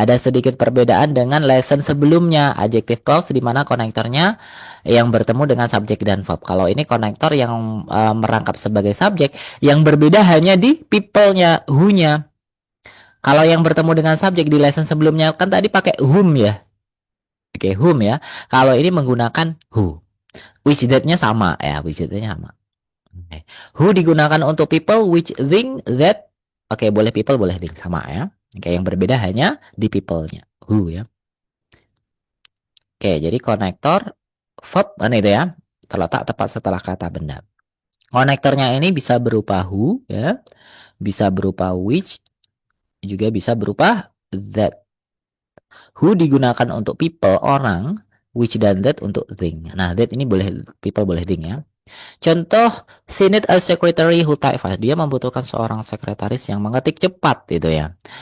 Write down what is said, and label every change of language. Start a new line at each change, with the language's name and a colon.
Indonesian: Ada sedikit perbedaan dengan lesson sebelumnya, adjective clause di mana konektornya yang bertemu dengan subjek dan verb. Kalau ini konektor yang merangkap sebagai subjek, yang berbeda hanya di people-nya, who-nya. Kalau yang bertemu dengan subjek di lesson sebelumnya kan tadi pakai whom ya. Oke, whom ya. Kalau ini menggunakan who. Which that-nya sama ya, which that-nya sama. Oke. Who digunakan untuk people, which thing, that. Oke, boleh people, boleh thing, sama ya. Oke, yang berbeda hanya di people-nya. Who ya. Oke, jadi konektor verb itu ya, terletak tepat setelah kata benda. Konektornya ini bisa berupa who ya, bisa berupa which, juga bisa berupa that. Who digunakan untuk people, orang, which dan that untuk thing. Nah, that ini boleh people, boleh thing ya.
English: Contoh, she need a secretary who type fast.
Indonesian: Dia membutuhkan seorang sekretaris yang mengetik cepat gitu ya.